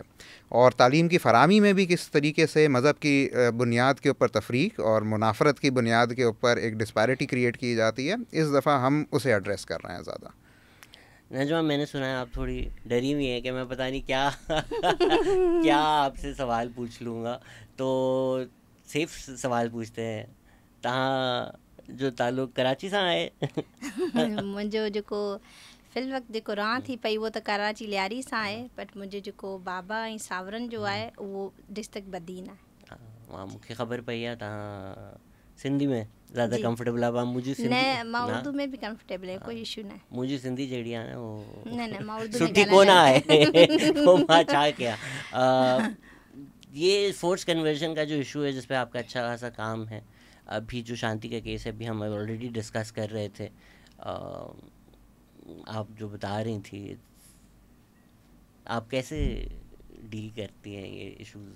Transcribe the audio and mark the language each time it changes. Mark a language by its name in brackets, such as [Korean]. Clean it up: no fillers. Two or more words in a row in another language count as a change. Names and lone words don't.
[Urdu] اور تعلیم کی فراہمی میں بھی کس طریقے سے مذہب کی بنیاد کے اوپر تفریق اور منافرت کی بنیاد کے اوپر ایک [English] disparity create [Urdu] کی جاتی ہے، اس دفعہ ہم اسے ایڈریس کر رہے ہیں زیادہ. نجمہ، میں نے سنا ہے آپ تھوڑی ڈری ہوئی ہیں کہ میں پتا نہیں کیا کیا آپ سے سوال پوچھ لوں گا، تو سیف سوال پوچھتے ہیں. [Sindhi] तहाँ जो ताल्लुक़ कराची सां आहे मुंहिंजो जेको फ़िल वक़्तु जेको रहां थी पई उहो त कराची लियारी सां आहे, बट मुंहिंजो जेको बाबा ऐं सावरनि जो आहे उहो डिस्ट्रिक्ट बदीन आहे। वहाँ मूंखे ख़बर पई आहे तव्हां सिंधी में ज़्यादा कंफर्टेबल आहे। मुंहिंजी न, मां उर्दू में भी कंफर्टेबल है, कोई इशू न आहे। मुंहिंजी सिंधी जहिड़ी आहे न वो न मां उर्दू में सुठी कोन आहे वो मां छा कयां। [Urdu] یہ [English] force conversion [Urdu] کا جو ایشو ہے جس پہ آپ کا اچھا خاصا کام ہے، ابھی جو شانتی کا کیس ہے ابھی ہم آلریڈی ڈسکس کر رہے تھے، آپ جو بتا رہی تھی، آپ کیسے ڈیل کرتی ہیں یہ ایشوز?